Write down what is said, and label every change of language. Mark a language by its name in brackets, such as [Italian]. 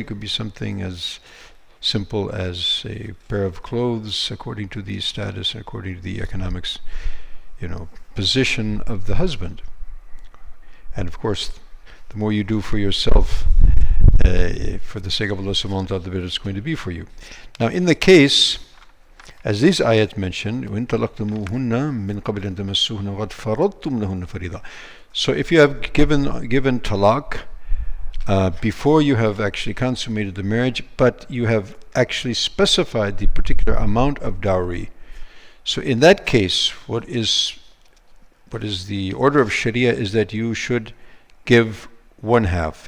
[English] It could be something as simple as a pair of clothes according to the status, according to the economics, position of the husband. And of course, the more you do for yourself, for the sake of Allah subhanahu wa ta'ala, the better it's going to be for you. Now in the case, as these ayat mentioned, [Arabic] وَإِن طَلَقْتُمُوهُنَّ مِن قَبْلِ أَن تَمَسُّوهُنَّ وَقَدْ فَرَضْتُمْ لَهُنَّ فَرِيضَةً. [English] So if you have given talaq before you have actually consummated the marriage, but you have actually specified the particular amount of dowry, so in that case, what is the order of Sharia is that you should give one half.